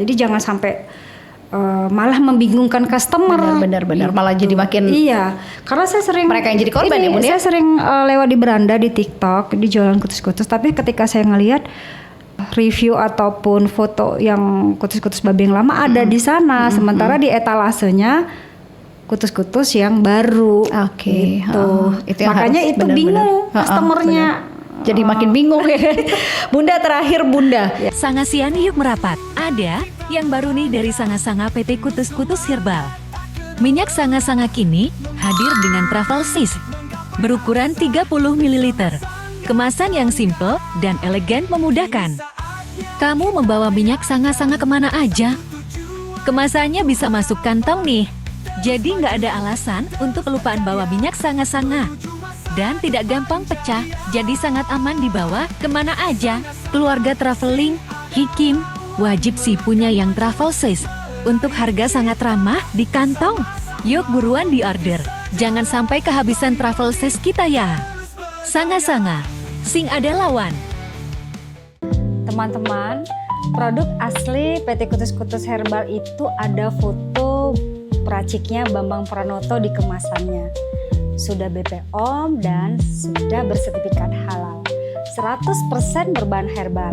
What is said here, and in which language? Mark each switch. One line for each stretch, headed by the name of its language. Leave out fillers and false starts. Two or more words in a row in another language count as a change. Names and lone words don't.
Indonesian: Jadi jangan sampai malah membingungkan customer. Benar. Gitu. Malah jadi makin Karena saya sering mereka yang jadi korban ya Bun ya. Saya sering lewat di beranda di TikTok di jualan kutus-kutus, tapi ketika saya ngelihat review ataupun foto yang kutus-kutus babi yang lama ada di sana, sementara di etalasenya kutus-kutus yang baru. Gitu. Itu yang makanya harus itu bingung customernya. Jadi makin bingung ya. Bunda, terakhir Bunda. Sangasian yuk merapat. Ada yang baru nih dari Sanga-Sanga PT Kutus-Kutus Herbal. Minyak Sanga-Sanga kini hadir dengan
English: travel sis
Indonesian: berukuran 30 ml. Kemasan yang simple dan elegan memudahkan. Kamu membawa minyak Sanga-Sanga kemana aja? Kemasannya bisa masuk kantong nih. Jadi nggak ada alasan untuk kelupaan bawa minyak Sanga-Sanga. Dan tidak gampang pecah, jadi sangat aman dibawa kemana aja. Keluarga traveling, hikim, wajib sih punya yang
English: travel size.
Indonesian: Untuk harga sangat ramah di kantong. Yuk buruan di order, jangan sampai kehabisan
English: travel size
Indonesian: kita ya. Sanga-Sanga, sing ada lawan. Teman-teman, produk asli PT Kutus-Kutus Herbal itu ada foto peraciknya Bambang Pranoto di kemasannya. Sudah BPOM dan sudah bersertifikat halal. 100% berbahan herbal.